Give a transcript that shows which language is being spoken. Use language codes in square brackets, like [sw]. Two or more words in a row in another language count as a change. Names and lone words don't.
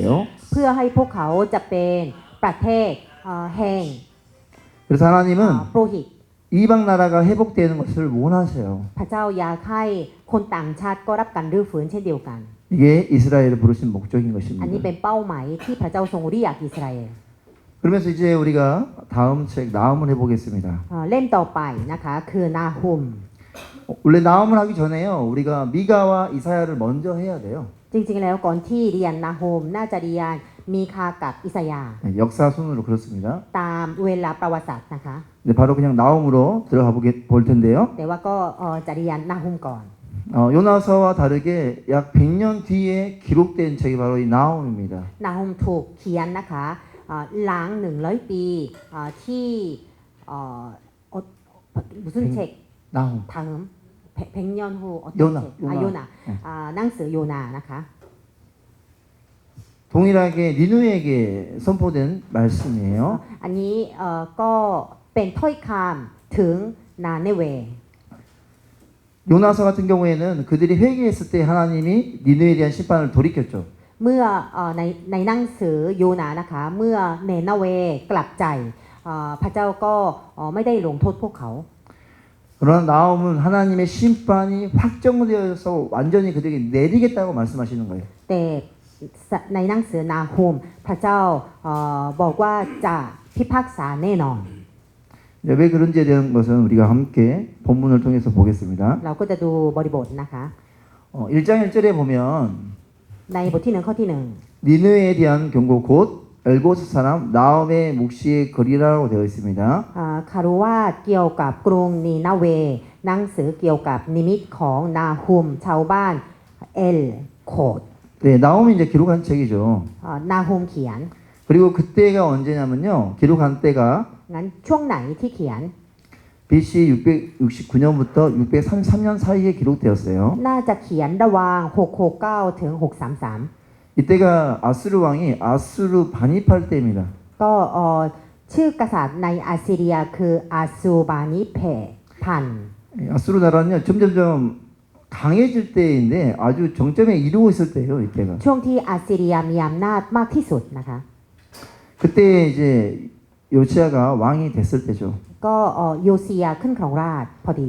[th] เพื่อให้พวกเขาจะเป็นประเทศแห่ง [ko] 그래서 하나님은 [th] โปรหิต [ko] 이방 나라가 회복되는 것을 원하세요. [th] พระเจ้าอยากให้คนต่างชาติก็รับการรื้อฟื้นเช่นเดียวกัน [ko] 이게 이스라엘을 부르신 목적인 [th] อันนี้ [ko] 것입니다. [th] เป็นเป้าหมายที่พระเจ้าทรงเรียกอิสราเอล [ko] 그러면서 이제 우리가 다음 책 나음을 해보겠습니다. [th] เล่มต่อไปนะคะคือนาฮุม [ko] 원래 나음을 하기 전에요. 우리가 미가와 이사야를 먼저 해야 돼요. [th] จริงๆแล้วก่อนที่เรียนนาฮุมน่าจะเรียนมีคากับอิสยาห์ [ko] 역사 순으로 그렇습니다. [th] ตามเวลาประวัติศาสตร์นะคะ [ko] 네, 바로 그냥 나음으로 들어가 볼 텐데요. [th] แต่ว่าก็จะเรียนนาฮุมก่อน [ko] 요나서와 다르게 약 100년 뒤에 기록된 책이 바로 이 나음입니다. [th] นาฮุมถูกเขียนนะคะหลัง100 ปีที่ [ko] 무슨 책 나음. 다음 100년 후 어떤 요나, 책? 요나. 요나. 낭스 요나 นะคะ 동일하게 니누에게 선포된 말씀이에요. [th] อันนี้ก็เป็นถ้อยคำถึงนาเนเว [ko] 요나서 같은 경우에는 그들이 회개했을 때 하나님이 니누에 대한 심판을 돌이켰죠. [th] เมื่อในหนังสือโยนานะคะเมื่อเนนาเวกลับใจพระเจ้าก็ไม่ได้ลงโทษพวกเขา [ko] 그러나 나음은 하나님의 심판이 확정되어서 완전히 그들에게 내리겠다고 말씀하시는 거예요. [th] แต่ในหนังสือนาฮุมพระเจ้าบอกว่าจะพิพากษาแน่นอน [ko] 왜 그런지에 대한 것은 우리가 함께 본문을 통해서 보겠습니다. [th] เราก็จะดูบริบทนะคะ [ko] 1장 1절에 보면 [th] ในบทที่1ข้อที่ [ko] 니느웨에 대한 경고 곧 엘고스 사람 나움의 묵시의 거리라고 되어 있습니다. [th] คารวาสเกี่ยวกับกรุงนีนาเวหนังสือเกี่ยวกับนิมิตของนาฮุมชาวบ้านเอลโคด [ko] 네, 나움이 이제 기록한 책이죠. [th] นาฮุมเขียน [ko] 그리고 그때가 언제냐면요. 기록한 때가 [th] งั้นช่วงไหนที่เขียน [ko] BC 669년부터 633년 사이에 기록되었어요. [th] น่าจะเขียนระหว่าง669ถึง633 [ko] 이때가 아수르 왕이 아수르 반입할 때입니다. [th] ก็ชื่อกษัตริย์ในอาสซีเรียคืออาซูบานิเพพัน [ko] 아수르 나라는요. 점점점 강해질 때인데 아주 정점에 이르고 있을 때예요. 이때가. [th] ช่วงที่อาสซีเรียมีอำนาจมากที่สุดนะคะ [ko] 그때 이제 요시아가 왕이 됐을 때죠. [th] ก็โยเซียขึ้นครองราชย์พอดี